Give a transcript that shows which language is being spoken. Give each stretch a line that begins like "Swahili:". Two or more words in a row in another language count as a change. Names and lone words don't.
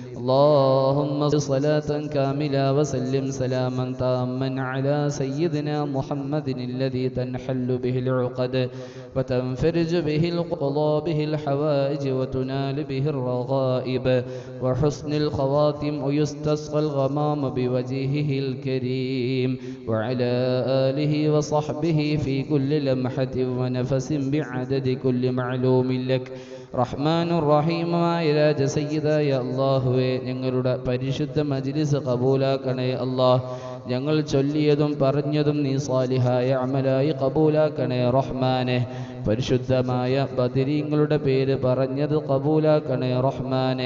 Arabic: اللهم صلاة كاملة وسلم سلاما تاما على سيدنا محمد الذي تنحل به العقد وتنفرج به القضاء به الحوائج وتنال به الرغائب وحسن الخواتم ويستسقى الغمام بوجهه الكريم وعلى آله وصحبه في كل لمحة ونفس بعدد كل معلوم لك.
Malayalam: റഹ്മാനുർ റഹീമായ രാജ സയ്യിദായ അല്ലാഹുവേ, ഞങ്ങളുടെ പരിശുദ്ധ മജ്ലിസ് കബൂലാക്കണേ അല്ലാഹ്. ഞങ്ങൾ ചൊല്ലിയതും പറഞ്ഞതും നീ സാലിഹായ അമലായി കബൂലാക്കണേ റഹ്മാനെ. പരിശുദ്ധമായ ബദരീങ്ങളുടെ പേര് പറഞ്ഞത് കബൂലാക്കണേ റഹ്മാനെ.